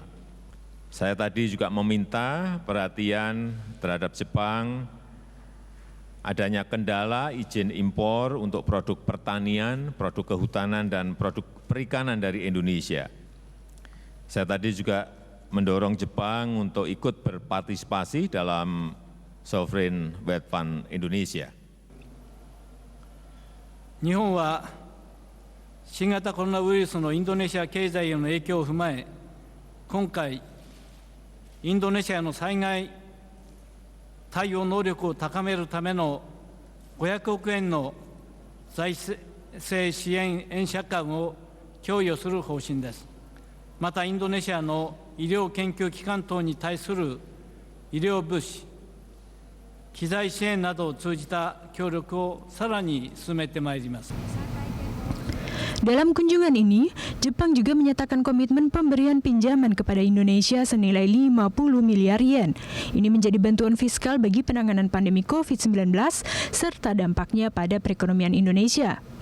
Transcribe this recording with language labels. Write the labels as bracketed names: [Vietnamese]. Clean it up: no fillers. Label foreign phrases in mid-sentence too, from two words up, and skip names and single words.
[Indonesian] Saya tadi juga meminta perhatian terhadap Jepang adanya kendala izin impor untuk produk pertanian, produk kehutanan, dan produk perikanan dari Indonesia. Saya tadi juga mendorong Jepang untuk ikut berpartisipasi dalam Sovereign Wealth Fund Indonesia. [Japanese] 日本は新型コロナウイルスのインドネシア経済への影響を踏まえ、今回、インドネシアの災害対応能力を高めるための500億円の財政支援円借款を供与する方針です。また、インドネシアの医療研究機関等に対する医療物資、機材支援などを通じた協力をさらに進めてまいります。 [Indonesian] Dalam kunjungan ini, Jepang juga menyatakan komitmen pemberian pinjaman kepada Indonesia senilai 50 miliar yen. Ini menjadi bantuan fiskal bagi penanganan pandemi COVID-19 serta dampaknya pada perekonomian Indonesia.